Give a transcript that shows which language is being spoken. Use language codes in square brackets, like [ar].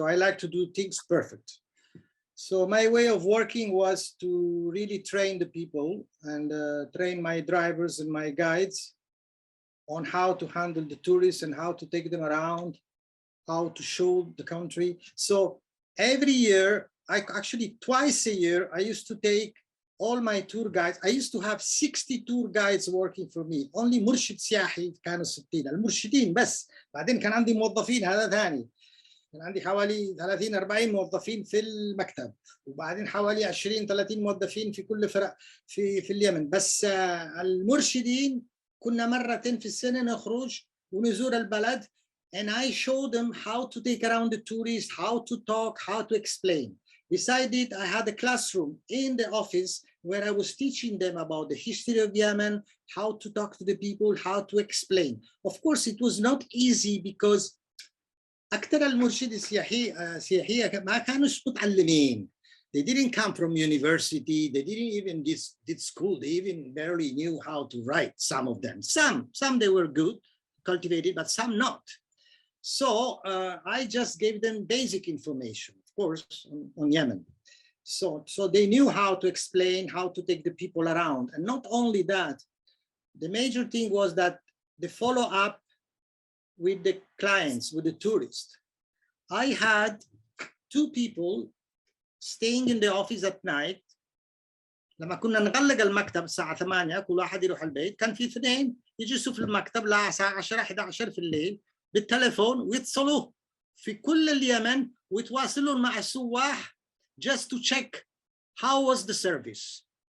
[en] So I like to do things perfect. So my way of working was to really train the people and train my drivers and my guides on how to handle the tourists and how to take them around, how to show the country. So every year, actually twice a year, I used to take all my tour guides. I used to have 60 tour guides working for me. Only [ar] مرشد سياحي كانوا 60. المرشدين بس. بعدين كان عندي موظفين هذا ثاني. كان عندي حوالي 30-40 موظفين في المكتب، وبعدين حوالي 20-30 موظفين في كل فرق في اليمن. بس المرشدين كنا مرتين في السنة نخرج ونزور البلد. [en] And I showed them how to take around the tourists, how to talk, how to explain. Besides it, I had a classroom in the office where I was teaching them about the history of Yemen, how to talk to the people, how to explain. Of course, it was not easy because [ar] أكثر المرشد السياحية ما كانوش متعلمين. [en] They didn't come from university. They didn't even did school. They even barely knew how to write, some of them. Some they were good, cultivated, but some not. So I just gave them basic information, of course, on Yemen. So they knew how to explain, how to take the people around. And not only that, the major thing was that the follow-up with the clients, with the tourists. I had 2 people staying in the office at night. [ar] لما كنا نغلق المكتب الساعة 8 كل واحد يروح البيت، كان في 2 يجلسوا في المكتب للساعة 10-11 في الليل بالتليفون ويتصلوا في كل اليمن ويتواصلون مع السواح [en] just to check how was the service.